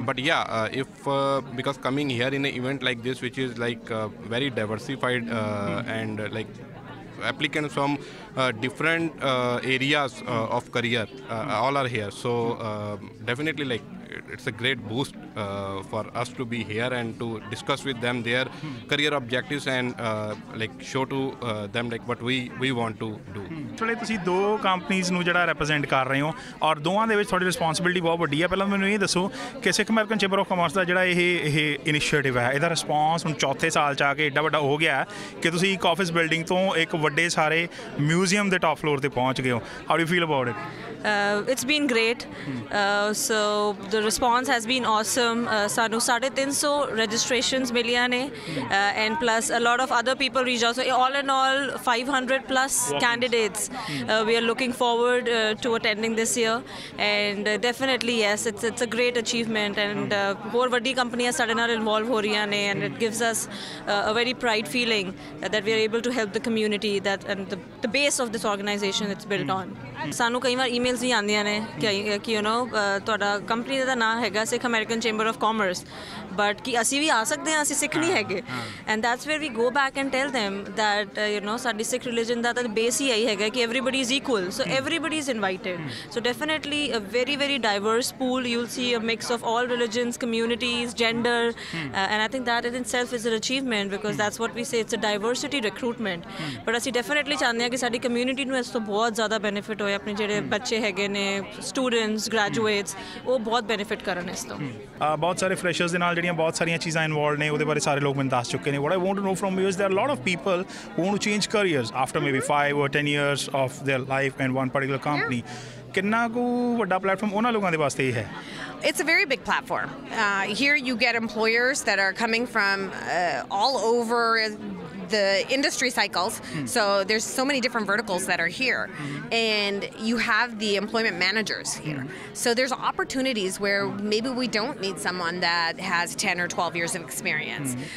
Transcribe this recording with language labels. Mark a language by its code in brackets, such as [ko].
[en] But yeah, if because coming here in an event like this, which is like very diversified and like applicants from different areas of career all are here, so definitely like it's a great boost for us to be here and to discuss with them their career objectives and like show to them like what we want to do. [pa] ਚਲੇ ਤੁਸੀਂ ਦੋ ਕੰਪਨੀਆਂ ਨੂੰ ਜਿਹੜਾ represent ਕਰ ਰਹੇ ਹੋ ਔਰ ਦੋਵਾਂ ਦੇ ਵਿੱਚ ਤੁਹਾਡੀ ਰਿਸਪੌਂਸਿਬਿਲਿਟੀ ਬਹੁਤ ਵੱਡੀ ਹੈ। ਪਹਿਲਾਂ ਮੈਨੂੰ ਇਹ ਦੱਸੋ ਕਿ ਸਿੱਖ ਅਮਰੀਕਨ ਚੈਂਬਰ ਆਫ ਕਾਮਰਸ ਦਾ ਜਿਹੜਾ ਇਹ ਇਨੀਸ਼ੀਏਟਿਵ ਹੈ, ਇਹਦਾ ਰਿਸਪੌਂਸ ਹੁਣ ਚੌਥੇ ਸਾਲ 'ਚ ਆ ਕੇ ਏਡਾ ਵੱਡਾ ਹੋ ਗਿਆ ਕਿ ਤੁਸੀਂ ਇੱਕ ਆਫਿਸ ਬਿਲਡਿੰਗ ਤੋਂ ਇੱਕ ਵੱਡੇ ਸਾਰੇ ਮਿਊਜ਼ੀਅਮ ਦੇ ਟਾਪ ਫਲੋਰ ਤੇ ਪਹੁੰਚ ਗਏ ਹੋ। [en] How do feel about it? It's been great. So the response has been awesome. [pa] Sanu [en] 350 registrations million and plus a lot of other people reached out. So all in all, 500 plus candidates. We are looking forward to attending this year, and definitely yes, it's a great achievement. And more [pa] ਵੱਡੀ ਕੰਪਨੀਆਂ ਸਾਡੇ ਨਾਲ involve ਹੋ ਰਹੀਆਂ ਨੇ, [en] and it gives us a very pride feeling that we are able to help the community and the base of this organization it's built on. [pa] ਸਾਨੂੰ ਕਈ ਵਾਰ emails ਵੀ ਆਉਂਦੀਆਂ ਨੇ ਕਿ ਤੁਹਾਡਾ ਕੰਪਨੀ ਦਾ ਨਾਂ ਹੈਗਾ ਸਿੱਖ American chamber of commerce, but ਕਿ ਅਸੀਂ ਵੀ ਆ ਸਕਦੇ ਹਾਂ, ਅਸੀਂ ਸਿੱਖ ਨਹੀਂ ਹੈਗੇ। [en] and that's where we go back and tell them that [pa] ਸਾਡੀ ਸਿੱਖ ਰਿਲੀਜਨ ਦਾ ਤਾਂ ਬੇਸ ਹੀ ਇਹੀ ਹੈਗਾ ਕਿ [en] everybody is equal, so everybody is invited. So definitely a very, very diverse pool. You'll see a mix of all religions, communities, gender, and I think that in itself is an achievement because that's what we say, it's a diversity recruitment. [pa] But ਅਸੀਂ definitely ਚਾਹੁੰਦੇ ਹਾਂ ਕਿ ਸਾਡੀ community ਨੂੰ ਇਸ ਤੋਂ ਬਹੁਤ ਜ਼ਿਆਦਾ ਬੈਨੀਫਿਟ ਹੋਏ, ਆਪਣੇ ਜਿਹੜੇ ਬੱਚੇ ਹੈਗੇ ਨੇ, ਸਟੂਡੈਂਟਸ, ਗ੍ਰੈਜੂਏਟਸ, ਉਹ ਬਹੁਤ ਬੈਨੀਫਿਟ ਕਰਨ ਇਸ ਤੋਂ। ਬਹੁਤ ਸਾਰੇ ਫਰੈਸ਼ਰਸ ਦੇ ਨਾਲ ਜਿਹੜੀਆਂ ਬਹੁਤ ਸਾਰੀਆਂ ਚੀਜ਼ਾਂ ਇਨਵੋਲਵ ਨੇ, ਉਹਦੇ ਬਾਰੇ ਸਾਰੇ ਲੋਕ ਮੈਨੂੰ ਦੱਸ ਚੁੱਕੇ ਨੇ। [en] What I want to know from you is there are a lot of people who want to change careers after maybe 5 or 10 years of their life in one particular company. [pa] ਕਿੰਨਾ ਕੁ ਵੱਡਾ ਪਲੇਟਫਾਰਮ ਉਹਨਾਂ ਲੋਕਾਂ ਦੇ ਵਾਸਤੇ ਇਹ ਹੈ? [en] It's a very big platform. Here you get employers that are coming from all over the industry cycles. So there's so many different verticals that are here. And you have the employment managers here. So there's opportunities where maybe we don't need someone that has 10 or 12 years of experience.